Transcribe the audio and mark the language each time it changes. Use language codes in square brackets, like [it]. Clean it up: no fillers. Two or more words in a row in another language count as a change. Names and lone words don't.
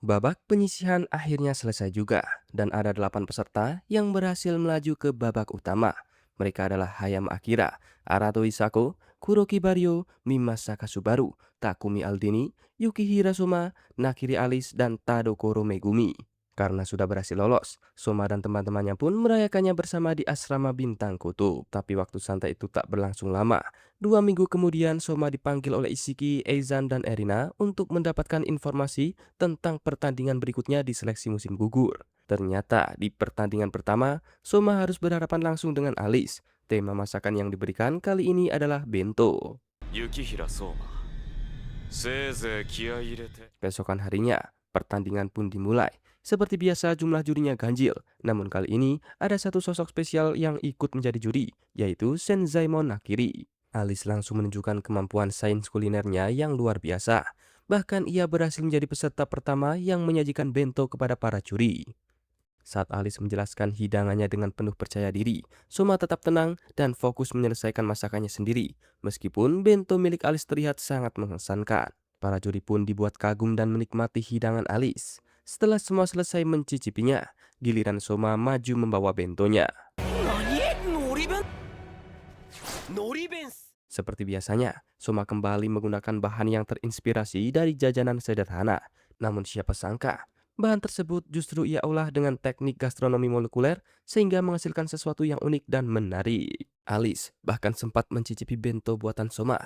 [id] Babak penyisihan akhirnya selesai juga, dan ada 8 peserta yang berhasil melaju ke babak utama. Mereka adalah Hayama Akira, Arato Isako, Kuroki Baryo, Mimasa Kasubaru, Takumi Aldini, Yukihira Soma, Nakiri Alice, dan Tadokoro Megumi. Karena sudah berhasil lolos, Soma dan teman-temannya pun merayakannya bersama di asrama Bintang Kutub. Tapi waktu santai itu tak berlangsung lama. 2 minggu kemudian, Soma dipanggil oleh Isiki, Eizan, dan Erina untuk mendapatkan informasi tentang pertandingan berikutnya di seleksi musim gugur. Ternyata di pertandingan pertama, Soma harus berhadapan langsung dengan Alice. Tema masakan yang diberikan kali ini adalah bento. [ja] 雪平相馬せいぜい気合い入れて [id] Keesokan harinya, pertandingan pun dimulai. Seperti biasa jumlah jurinya ganjil, namun kali ini ada satu sosok spesial yang ikut menjadi juri, yaitu Senzaemon Nakiri. Alice langsung menunjukkan kemampuan sains kulinernya yang luar biasa. Bahkan ia berhasil menjadi peserta pertama yang menyajikan bento kepada para juri. Saat Alice menjelaskan hidangannya dengan penuh percaya diri, Soma tetap tenang dan fokus menyelesaikan masakannya sendiri, meskipun bento milik Alice terlihat sangat mengesankan. Para juri pun dibuat kagum dan menikmati hidangan Alice. Setelah semua selesai mencicipinya, giliran Soma maju membawa bentonya. [ja] 何のり弁のり弁 [id] Seperti biasanya, Soma kembali menggunakan bahan yang terinspirasi dari jajanan sederhana. Namun siapa sangka, bahan tersebut justru ia olah dengan teknik gastronomi molekuler sehingga menghasilkan sesuatu yang unik dan menarik. Alice bahkan sempat mencicipi bento buatan Soma.